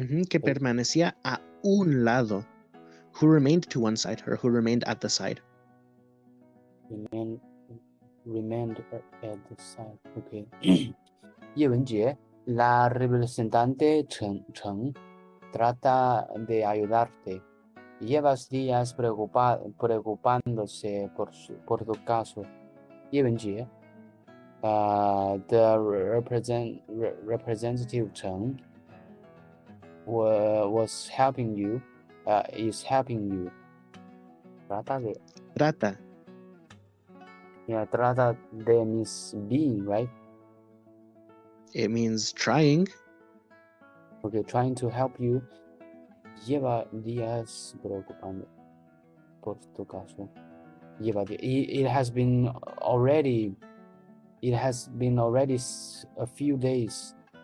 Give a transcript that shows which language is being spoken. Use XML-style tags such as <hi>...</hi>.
<es>Que permanecía a un lado.</es> <en>Who remained to one side, or who remained at the side? Remained at the side. Okay.</en> <es>叶文洁 la representante Chen trata de ayudarte. Llevas días preocupándose por tu caso.</es> <en>叶文洁 the representative Chen was helping you, is helping you.</en> <es>Trata.</es> <en>Yeah,</en> <es>trata de</es> <en>means being, right? It means trying. Okay, trying to help you.</en> <es>Lleva días preocupando por tu caso.</es> <en>It has been already a few days.</en>